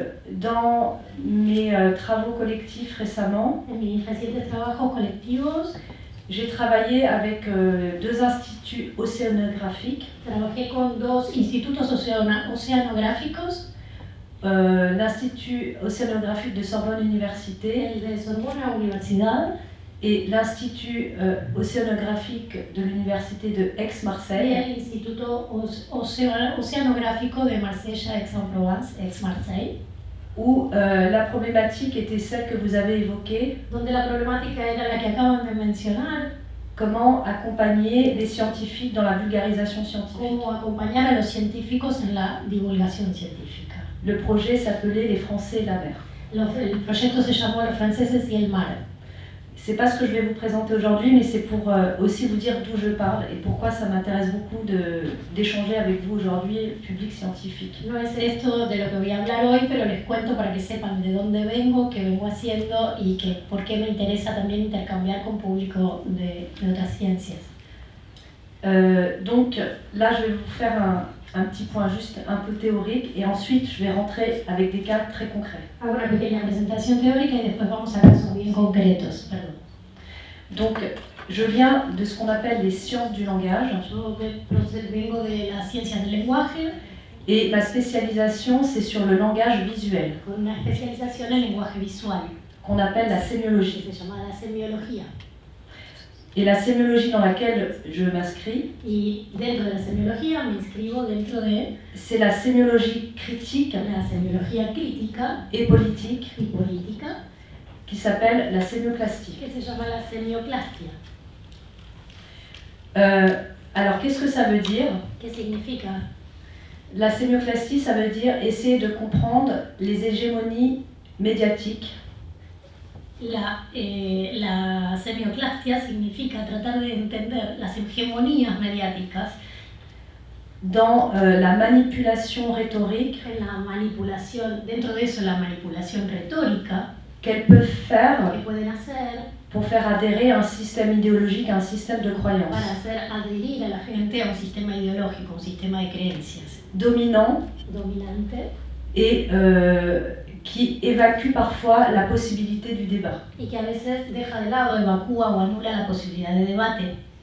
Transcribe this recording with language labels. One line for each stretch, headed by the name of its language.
French: Dans mes travaux collectifs récemment,
Spanish: En mis recientes trabajos colectivos
French: j'ai travaillé avec deux instituts océanographiques,
Spanish: trabajé con dos institutos oceanográficos,
French: l'Institut océanographique de Sorbonne Université
Spanish: el de Sorbona Universidad
French: et l'Institut océanographique de l'Université de
Spanish: y
French: Aix-Marseille,
Spanish: el Instituto Oceanográfico de Marsella Aix-en-Provence, Aix-Marseille,
French: où la problématique était celle que vous avez évoquée,
Spanish: donde la problemática era la que acaban de mencionar,
French: comment accompagner les scientifiques dans la vulgarisation scientifique.
Spanish: cómo acompañar a los científicos en la divulgación científica.
French: Le projet s'appelait Les Français et la mer.
Spanish: El proyecto se llamó Los franceses y el mar.
French: C'est pas ce que je vais vous présenter aujourd'hui, mais c'est pour aussi vous dire d'où je parle et pourquoi ça m'intéresse beaucoup d'échanger avec vous aujourd'hui, public scientifique.
Spanish: No es esto de lo que voy a hablar hoy, pero les cuento para que sepan de dónde vengo, qué vengo haciendo y por qué me interesa también intercambiar con público de otras ciencias.
French: Donc là, je vais vous faire un petit point juste un peu théorique et ensuite je vais rentrer avec des cas très concrets.
Spanish: Hago una pequeña presentación teórica y después vamos a casos bien concretos. Perdón.
French: Donc Je viens de ce qu'on appelle les sciences du langage
Spanish: Vengo de las ciencias del lenguaje,
French: et ma spécialisation c'est sur le langage visuel
Spanish: con una especialización en lenguaje visual,
French: qu'on appelle la
Spanish: que
French: sémiologie.
Spanish: se llama la semiología.
French: Et la sémiologie dans laquelle je m'inscris,
Spanish: Y dentro de la semiología me inscribo dentro de
French: c'est la sémiologie critique
Spanish: la semiología crítica
French: et politique
Spanish: y política,
French: qui s'appelle la sémioplastie.
Spanish: que se llama la semioplastia.
French: Alors qu'est-ce que ça veut dire?
Spanish: ¿Qué significa?
French: La sémioplastie, ça veut dire essayer de comprendre les hégémonies médiatiques
Spanish: La semioplastia significa tratar de entender las hegemonías mediáticas
French: dans la manipulation rhétorique
Spanish: en la manipulación, dentro de eso la manipulación retórica
French: qu'elles peuvent faire
Spanish: que pueden hacer
French: pour faire adhérer un système idéologique à un système de croyance
Spanish: para hacer adherir a la gente a un sistema ideológico, un sistema de creencias
French: dominant
Spanish: dominante
French: et qui évacue parfois la possibilité du débat.
Spanish: y que a veces deja de lado, evacúa o anula la posibilidad de debate.